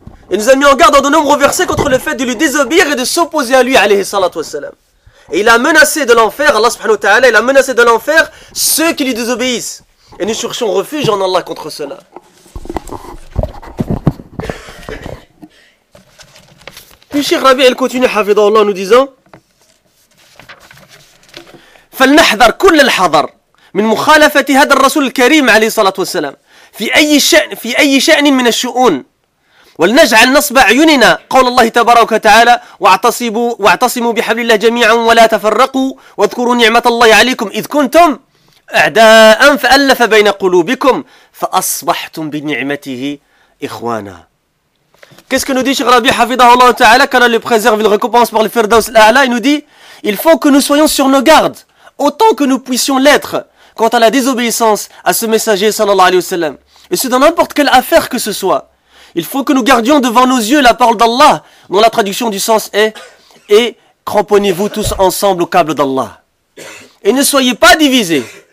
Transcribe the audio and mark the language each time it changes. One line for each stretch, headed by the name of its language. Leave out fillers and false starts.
French: Il nous a mis en garde dans de nombreux versets contre le fait de lui désobéir et de s'opposer à lui, alayhi salatu wassalam. Et il a menacé de l'enfer, Allah subhanahu wa ta'ala, il a menacé de l'enfer ceux qui lui désobéissent. Et nous cherchons refuge en Allah contre cela. Puis Cheikh Rabi, elle continue, hafidhahullah, en nous disant
Arabic: فلنحذر كل الحذر من مخالفة هذا الرسول الكريم عليه الصلاة والسلام في أي شأن من الشؤون ولنجعل نصب عيوننا قول الله تبارك وتعالى واعتصموا بحبل الله جميعا ولا تفرقوا واذكروا نعمة الله عليكم إذ كنتم أعداء فألف بين قلوبكم فأصبحتم بنعمته إخوانا.
French: Qu'est-ce que nous dit Cheikh Rabi Hafidahullah Ta'ala quand il préserve une récompense par le Firdaus Al-A'la? Il nous dit, il faut que nous soyons sur nos gardes, autant que nous puissions l'être, quant à la désobéissance à ce messager sallallahu alayhi wa sallam. Et ce dans n'importe quelle affaire que ce soit. Il faut que nous gardions devant nos yeux la parole d'Allah, dont la traduction du sens est « Et cramponnez-vous tous ensemble au câble d'Allah. » Et ne soyez pas divisés.